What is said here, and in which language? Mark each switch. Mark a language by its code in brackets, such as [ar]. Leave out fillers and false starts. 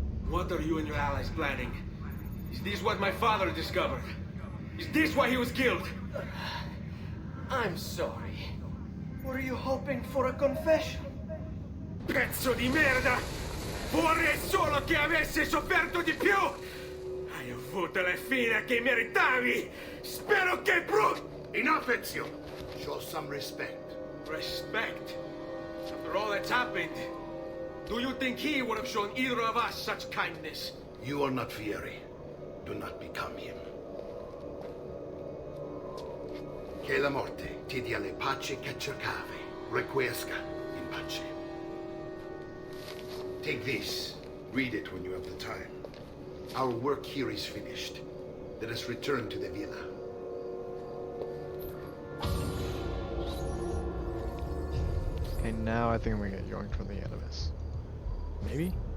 [en] What are you and your allies planning? Is this what my father discovered? Is this why he was killed? I'm sorry. Were you hoping for a confession? [it] Pezzo di merda! Vorrei solo che avessi sofferto di più! Hai avuto la fine che meritavi! Spero che [en] Enough, Ezio! Show some respect. Respect? After all that's happened, do you think he would have shown either of us such kindness? You are not Fieri. Do not become him. [it] Che la morte ti dia le pace che cercavi. [la] Requiesca in pace. [en] Take this. Read it when you have the time. Our work here is finished. Let us return to the villa. Okay, now I think I'm gonna get yoinked from the Animus. Maybe?